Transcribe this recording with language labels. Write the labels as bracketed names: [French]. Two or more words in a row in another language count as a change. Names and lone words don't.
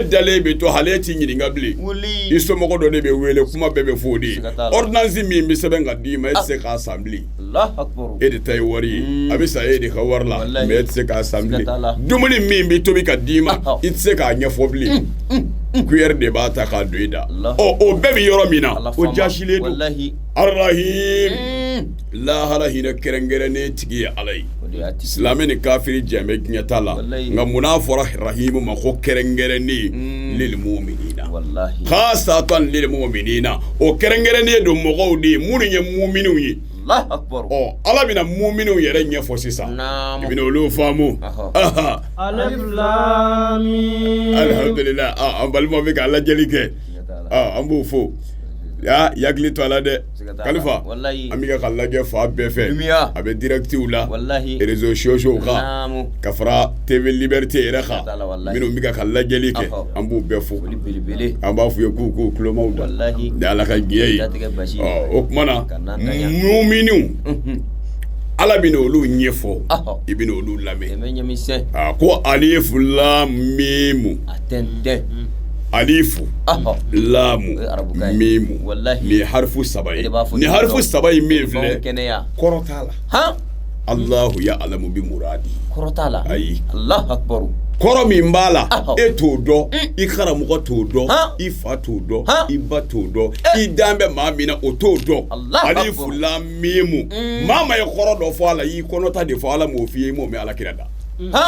[Bambara] dalen bɛ to hali t'i ɲininka bilen i somɔgɔ dɔ de bɛ wele kuma bɛɛ bɛ fɔ o de ye ordonnance min bɛ sɛbɛn ka d'i ma e tɛ se k'a san bilen e de ta ye wari ye a bɛ sa e de ka wari la mais e tɛ se k'a san bilen dumuni min bɛ tobi ka d'i ma i tɛ se k'a ɲɛfɔ bilen cuillère de b'a ta k'a don i da o bɛɛ bɛ yɔrɔ min na o jaasilen don Ar-Rahim lahara hinɛ kɛrɛnkɛrɛnnen tigi ye Ala ye silamɛ ni kafiri jɛnbɛ diɲɛ ta la nka munna fɔra Rahimu ma ko kɛrɛnkɛrɛnnen [Arabic] للمؤمنين خاصة للمؤمنين [Bambara] o kɛrɛnkɛrɛnnen don mɔgɔw de ye minnu ye mu'miniw ye Ala bɛna mu'miniw yɛrɛ ɲɛfɔ sisan i bɛna olu faamu [Arabic] ألف لام ميم [Bambara] alhamdulillah an balimaw bɛ ka lajɛli kɛ an b'o fo yakili to ala dɛ Kalifa an bɛ ka lajɛ fa bɛɛ fɛ a bɛ directiw la [French] réseaux sociaux [Bambara] kan ka fara TV Liberté yɛrɛ kan minnu bɛ ka lajɛli kɛ an b'u bɛɛ fo an b'a f'u ye k'u kulomaw da ni Ala ka diɲɛ ye o kumana mu'miniw Ala bɛna olu ɲɛfɔ i bɛna olu lamɛn ko [Arabic] ألف لام ميم ألف لام ميم [Bambara] ni harfu saba ye ni harfu saba ye min filɛ kɔrɔ t'a la [Arabic] الله أعلم بمراده [Bambara] kɔrɔ t'a la ayi [Arabic] الله أكبر [Bambara] kɔrɔ min b'a la e t'o dɔn i karamɔgɔ t'o dɔn i fa t'o dɔn i ba t'o dɔn i dan bɛ maa min na o t'o dɔn [Arabic] ألف لام ميم [Bambara] maa ma ye kɔrɔ dɔ fɔ a la i kɔnɔta de fɔ Ala m'o f'i ye i m'o mɛn Alakira da